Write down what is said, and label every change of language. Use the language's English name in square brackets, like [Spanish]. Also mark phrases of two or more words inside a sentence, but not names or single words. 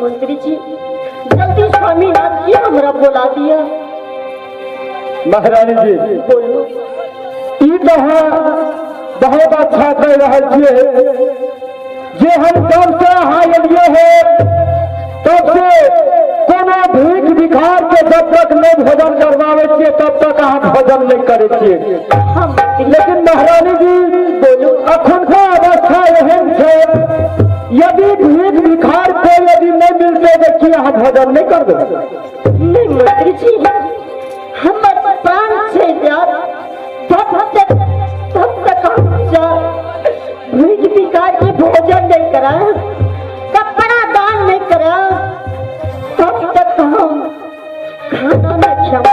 [Maithili] मंत्री जी जल्दी स्वामीनाथ जी हमरा बुला दिया। महारानी जी बोलो। ई बहुत अच्छा कह रहा छे जे हम तब से यहाँ एलिए है, तब से कोनो भीख भिखार के के जब तक नहीं भोजन करवावे छियै तब तक अहाँ भोजन नहीं करे छियै। हम लेकिन महारानी जी बोलू अखुनका अवस्था एहन छै यदि भीख भिखार को यदि नहीं मिलते देखिए अहाँ भोजन नहीं करबे। नहीं मंत्री जी, हमर प्राण से जात तब तक हम भीख भिखार के भोजन नहीं करा, कपड़ा दान नहीं करा, तब तक हम खाना नहीं खाओ।